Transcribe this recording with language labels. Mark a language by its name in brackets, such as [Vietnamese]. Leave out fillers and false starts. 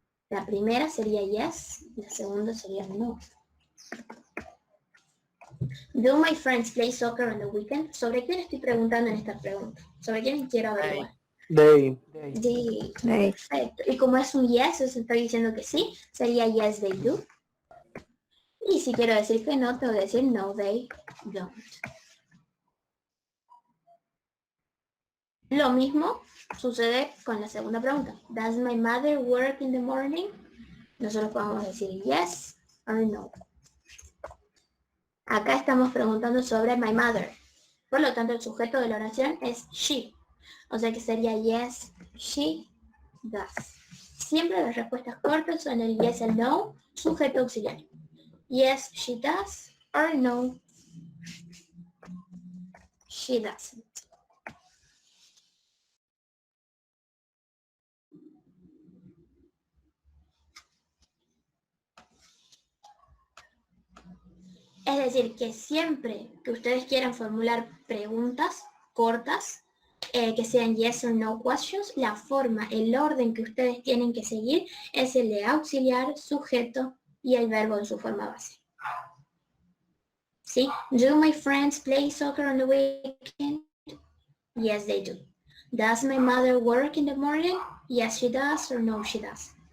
[Spanish] La primera sería yes, la segunda sería no. [English] Do my friends play soccer on the weekend? [Spanish] ¿Sobre quién estoy preguntando en esta pregunta? ¿Sobre quién quiero averiguar? [English] They. They. [Spanish] Perfecto. Y como es un yes, os estoy diciendo que sí, sería [English] yes, they do. [Spanish] Y si quiero decir que no, tengo que decir [English] no, they don't. [Spanish] Lo mismo sucede con la segunda pregunta. [English] Does my mother work in the morning? [Spanish] Nosotros podemos decir yes or no. Acá estamos preguntando sobre [English] my mother. [Spanish] Por lo tanto, el sujeto de la oración es she. O sea que sería [English] yes, she does. [Spanish] Siempre las respuestas cortas son el yes and no, sujeto auxiliar. [English] Yes, she does, or no, she doesn't. [Spanish] Es decir, que siempre que ustedes quieran formular preguntas cortas, que sean yes or no questions, la forma, el orden que ustedes tienen que seguir es el de auxiliar, sujeto y el verbo en su forma base. ¿Sí? [English] Do my friends play soccer on the weekend? Yes, they do. Does my mother work in the morning? Yes, she does, or no, she does.